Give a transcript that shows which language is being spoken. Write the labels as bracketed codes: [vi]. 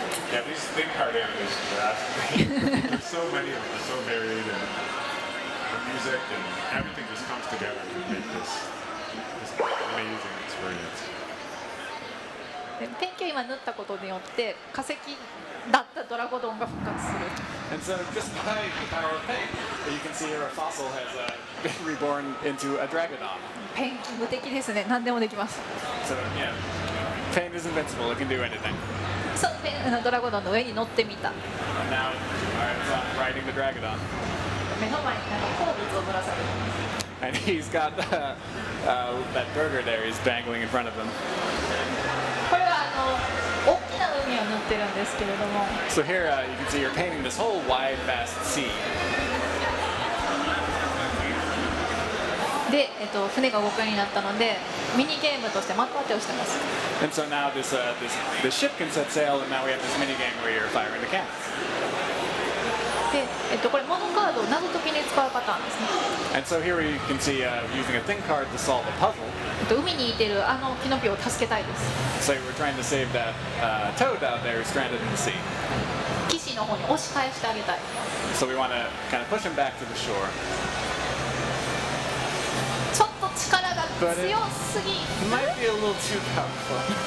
[en] Yeah, these thing card animations are absolutely. There's so many of them. They're so varied, and the music and everything just comes together to make this amazing experience. [ja] でペンキを今塗ったことによって化石だったドラゴドンが復活する。 [en] And so just by the power of paint, you can see here a fossil has been reborn into a dragonodon. [ja] ペンキ無敵ですね。何でもできます。 [en] So yeah, paint is invincible. It can do anything. [ja] そうドラゴドンの上に乗ってみた。 [en] And now, it's riding the dragonodon. [ja] 目の前に鉱物をぶら下げてます。 [en] And he's got that burger there. He's dangling in front of him. [ja] これは大きな海を塗ってるんですけれども。 [en] So here you can see you're painting this whole wide, vast sea. [ja] で、船が動くようになったので、ミニゲームとして幕当てをしてます。 [en] And so now this ship can set sail, and now we have this mini game where you're firing the cannons. [ja] で、これモノカードを謎解きに使うパターンですね。 [en] And so here you can see using a thing card to solve a puzzle. [ja] 海にいてるキノピオを助けたいです。 [en] So we're trying to save that toad out there who's stranded in the sea. [ja] 岸の方に押し返してあげたい。 [en] So we want to kind of push him back to the shore. [ja] ちょっと力が強すぎ。 [en] Might be a little too powerful.